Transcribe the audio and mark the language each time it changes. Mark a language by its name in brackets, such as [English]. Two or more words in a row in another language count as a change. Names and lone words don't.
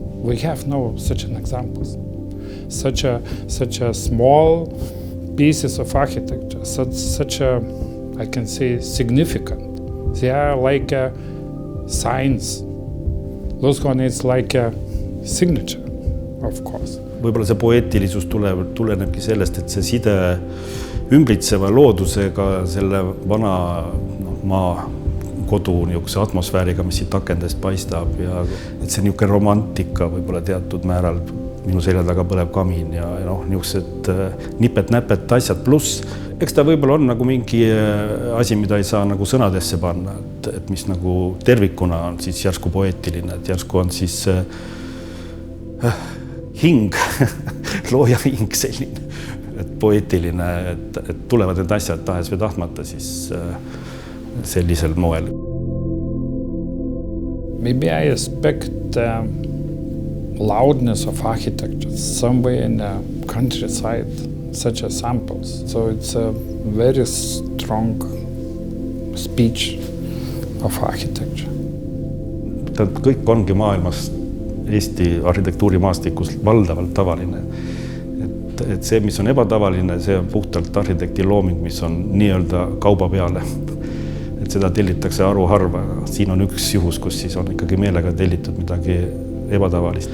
[English] We have no such an examples. Such a small pieces of architecture, such a, I can say, significant. They are like a signs. Lusthorne is like a signature, of course. [Estonian] Võib-olla see poeetilisus tulenebki sellest, et see side ümbritseva loodusega, selle vana maa kodu niisuguse atmosfääriga, mis siit akendest paistab ja et see niisugune romantika võib-olla teatud määral minu selja taga põleb kamin ja niisugused nipet-näpet asjad pluss. Eks ta võib-olla on nagu mingi asi, mida ei saa nagu sõnadesse panna, et mis nagu tervikuna on siis järsku poeetiline, et järsku on siis hing, looja hing selline, et poeetiline, et tulevad need asjad tahes või tahtmata siis sellisel moel. [English] Maybe I expect loudness of architecture somewhere in the countryside, such as samples. So it's a very strong speech of architecture. [Estonian] Kõik ongi maailmas Eesti arhitektuurimaastikust valdavalt tavaline. et see, mis on ebatavaline, see on puhtalt arhitekti looming, mis on nii-öelda kauba peale. Et seda tellitakse haruharva. Siin on üks juhus, kus siis on ikkagi meelega tellitud midagi ebatavalist.